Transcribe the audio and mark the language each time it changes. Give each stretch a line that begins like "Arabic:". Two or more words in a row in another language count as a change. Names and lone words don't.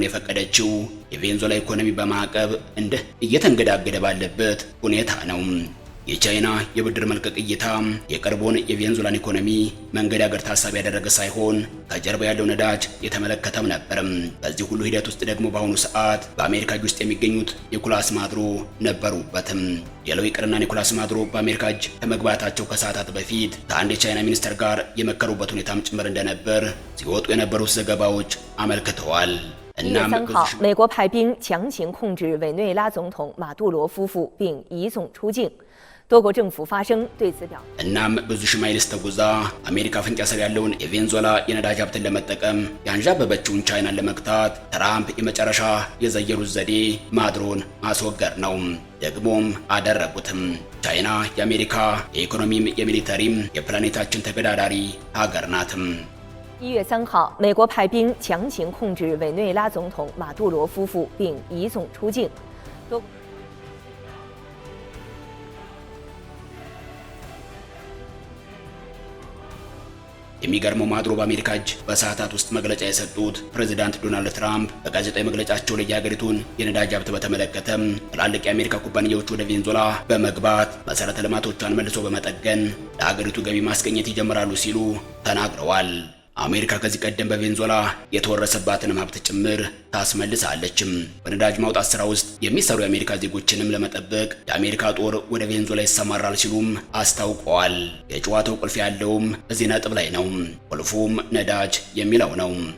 Amharic: የፈቀደችው የቬንዙዌላ ኢኮኖሚ በማዕቀብ እየተንገዳገደ ባለበት ሁኔታ ነው። የቻይና የብድር መልቀቅ እይታ የቅርቡን የቬንዙዌላን ኢኮኖሚ መንገዳገድ ታሳቢ ያደረገ ሳይሆን ከጀርባ ያለው ነዳጅ የተመለከተም ነበርም። በዚህ ሁሉ ሂደት ውስጥ ደግሞ በአሁኑ ሰዓት በአሜሪካ እጅ ውስጥ የሚገኙት ኒኮላስ ማዱሮ ነበሩበትም። ሌላው ይቅርና ኒኮላስ ማዱሮ በአሜሪካ እጅ ከመግባታቸው ከሰዓታት በፊት ከአንድ የቻይና ሚኒስተር ጋር የመከሩበት ሁኔታም ጭምር እንደነበር ሲወጡ የነበሩት ዘገባዎች አመልክተዋል።
Chinese: 1 月3号，美国派兵强行控制委内瑞拉总统马杜罗夫妇，并移送出境。多国政府发声对此表。
Amharic: እናም ብዙ ሺህ ማይልስ ተጉዛ አሜሪካ አፍንጫ ስር ያለውን የቬንዙዌላ የነዳጅ ሀብትን ለመጠቀም ያንዣበበችውን ቻይናን ለመግታት ትራምፕ የመጨረሻ የዘየሩት ዘዴ ማዱሮን ማስወገድ ነው። ደግሞም አደረጉትም። ቻይና የአሜሪካ የኢኮኖሚም የሚሊተሪም የፕላኔታችን ተገዳዳሪ ሀገር ናትም።
Chinese: 1 月3号，美国派兵强行控制委内瑞拉总统马杜罗夫妇，并移送出境。多
Amharic: የሚገርመው ማዱሮ በአሜሪካ እጅ በሰዓታት ውስጥ መግለጫ የሰጡት ፕሬዚዳንት ዶናልድ ትራምፕ በጋዜጣዊ መግለጫቸው ላይ የሀገሪቱን የነዳጅ ሀብት በተመለከተም ትላልቅ የአሜሪካ ኩባንያዎች ወደ ቬንዙዌላ በመግባት መሰረተ ልማቶቿን መልሶ በመጠገን ለሀገሪቱ ገቢ ማስገኘት ይጀምራሉ ሲሉ ተናግረዋል። አሜሪካ ከዚህ ቀደም በቬንዙዌላ የተወረሰባትን ሀብት ጭምር ታስመልሳለችም። በነዳጅ ማውጣት ስራ ውስጥ የሚሰሩ የአሜሪካ ዜጎችንም ለመጠበቅ የአሜሪካ ጦር ወደ ቬንዙዌላ ይሰማራል ሲሉም አስታውቀዋል። የጨዋታው ቁልፍ ያለውም እዚህ ነጥብ ላይ ነው። ቁልፉም ነዳጅ የሚለው ነው።